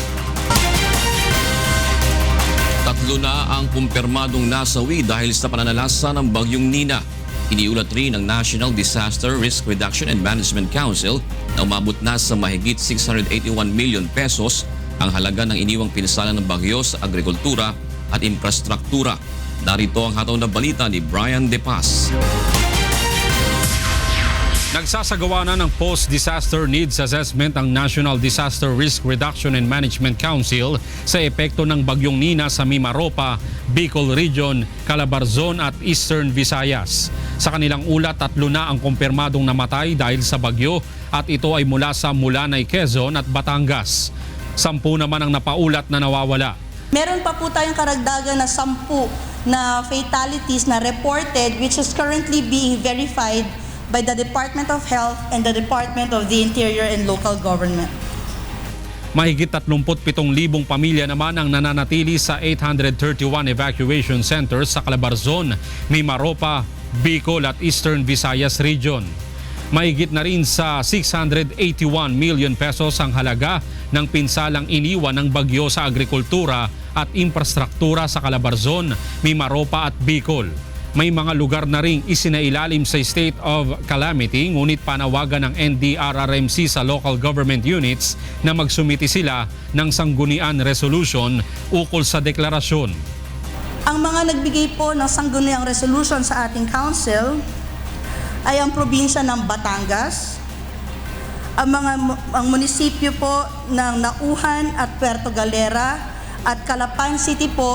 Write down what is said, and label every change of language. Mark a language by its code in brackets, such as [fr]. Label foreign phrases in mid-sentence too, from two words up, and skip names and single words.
[tl] Tatlo na ang kumpirmadong nasawi dahil sa pananalasa ng bagyong Nina. Iniulat rin ng National Disaster Risk Reduction and Management Council na umabot na sa mahigit 681 [en] million pesos [tl] ang halaga ng iniwang pinsala ng bagyo sa agrikultura at infrastruktura. Narito ang hataw na balita ni Brian De Paz. Nagsasagawa na ng Post-Disaster Needs Assessment ang National Disaster Risk Reduction and Management Council sa epekto ng bagyong Nina sa Mimaropa, Bicol Region, Calabarzon at Eastern Visayas. Sa kanilang ulat, 3 na ang kumpirmadong namatay dahil sa bagyo at ito ay mula sa Mulanay, Quezon at Batangas. 10 naman ang napaulat na nawawala. Meron pa po tayong karagdagan na 10 na fatalities na [en] reported which is currently being verified by the Department of Health and the Department of the Interior and Local Government. [tl] Mahigit 37,000 pamilya naman ang nananatili sa 831 [en] evacuation centers [tl] sa Calabarzon, Mimaropa, Bicol at Eastern Visayas Region. Mahigit na rin sa 681 [en] million pesos [tl] ang halaga ng pinsalang iniwan ng bagyo sa agrikultura at infrastruktura sa Calabarzon, Mimaropa at Bicol. May mga lugar na ring isinailalim sa [en] state of calamity [tl] ngunit panawagan ng NDRRMC sa [en] local government units [tl] na magsumiti sila ng sanggunian resolution ukol sa deklarasyon. Ang mga nagbigay po ng sangguniang resolution sa ating council ay ang probinsya ng Batangas, ang munisipyo po ng Nauhan at Puerto Galera at Calapan City po.